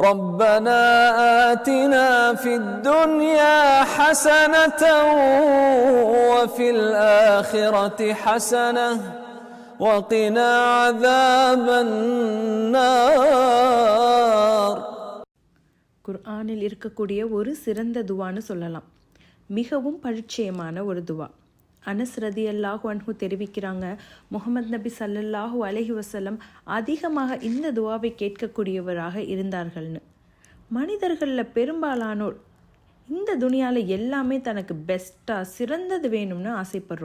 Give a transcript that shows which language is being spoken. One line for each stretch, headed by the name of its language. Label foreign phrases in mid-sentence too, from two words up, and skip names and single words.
Arabic: ربنا آتنا في الدنيا حسنة وفي الآخرة حسنة وقنا عذاب النار.
Tamil: குர்ஆனில் இருக்கக்கூடிய ஒரு சிறந்த துவான்னு சொல்லலாம். மிகவும் பரிச்சயமான ஒரு துவா. அனஸ்
Arabic: رضي الله عنه
Tamil: தெரிவிக்கிறாங்க, முஹம்மது நபி
Arabic: صلى الله عليه وسلم
Tamil: அதிகமாக இந்த துவாவை கேட்கக்கூடியவராக இருந்தார்கள்னு. மனிதர்களில் பெரும்பாலானோர் இந்த துனியாவில் எல்லாமே தனக்கு பெஸ்ட்டாக சிறந்தது வேணும்னு ஆசைப்படுறோம்.